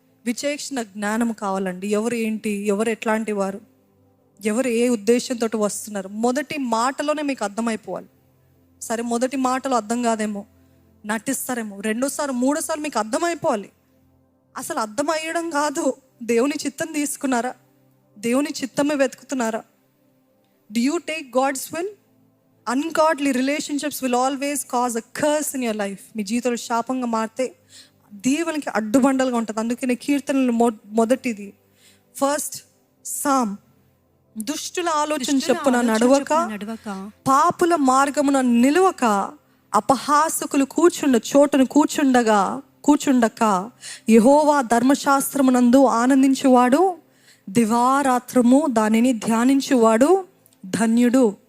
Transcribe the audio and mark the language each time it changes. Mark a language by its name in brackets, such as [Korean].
[Telugu] విచేక్షణ జ్ఞానం కావాలండి. ఎవరు ఏంటి, ఎవరు ఎట్లాంటి వారు, ఎవరు ఏ ఉద్దేశంతో వస్తున్నారు, మొదటి మాటలోనే మీకు అర్థమైపోవాలి. సరే, మొదటి మాటలో అర్థం కాదేమో, నటిస్తారేమో, రెండోసారి మూడోసారి మీకు అర్థమైపోవాలి. అసలు అర్థం అయ్యడం కాదు, దేవుని చిత్తం తీసుకున్నారా, దేవుని చిత్తమే వెతుకుతున్నారా? [English] Do you take God's will? Ungodly relationships will always cause a curse in your life. [Telugu] మీ జీవితంలో శాపంగా మారితే దేవునికి అడ్డుబండలుగా ఉంటుంది. అందుకనే కీర్తనలు మొదటిది ఫస్ట్ సామ్, దుష్టుల ఆలోచన చెప్పున నడవక, పాపుల మార్గమున నిలవక, అపహాసకులు కూర్చుండ చోటును కూర్చుండక, యెహోవా ధర్మశాస్త్రమునందు ఆనందించువాడు, దివారాత్రము దానిని ధ్యానించువాడు ధన్యుడు.